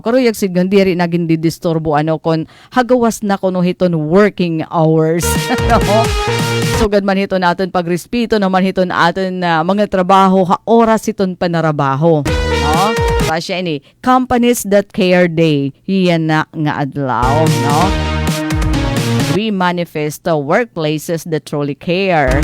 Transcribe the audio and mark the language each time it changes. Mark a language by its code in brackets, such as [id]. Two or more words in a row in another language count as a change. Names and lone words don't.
[war] Karuyag sigon diri naging didisturbo kon hagawas na kuno hiton [en] working hours. [war] Sugad man hiton aton pagrespeto naman hiton aton mga trabaho, oras hiton panarabaho. Pasya ini, Companies That Care Day, yan na nga adlaw, no? [en] We manifest the workplaces that truly care.